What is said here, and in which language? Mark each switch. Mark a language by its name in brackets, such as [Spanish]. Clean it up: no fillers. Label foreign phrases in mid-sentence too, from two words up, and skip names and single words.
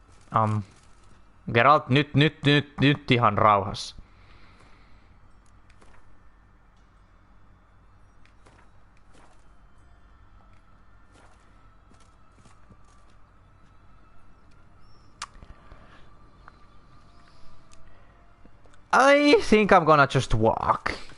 [Finnish] Geralt, nyt ihan rauhassa. [English] I think I'm gonna just walk.